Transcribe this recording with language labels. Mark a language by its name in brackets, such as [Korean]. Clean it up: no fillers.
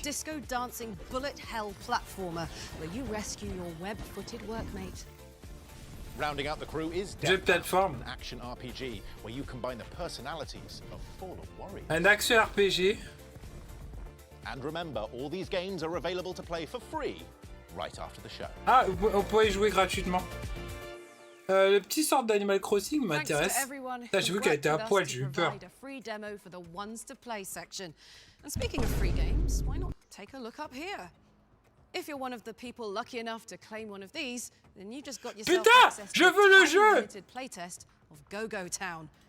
[English] a disco dancing bullet hell platformer where you rescue your web-footed workmate. Rounding out the crew is [French] Jeu plateforme. [English] an action RPG where you combine the personalities of fallen warriors. [French] Un action RPG. [English] And remember, all these games are available to play for free right after the show. [French] Ah, on peut y jouer gratuitement. Le petit sort d'Animal Crossing m'intéresse. J'ai vu qu'elle était à poil, j'ai eu peur. [English] A free demo for the Ones to Play section. And speaking of free games, why not take a look up here? If you're one of the people lucky enough to claim one of these, then you just got yourself access to [French] je veux le jeu! [English] limited playtest of Go-Go Town.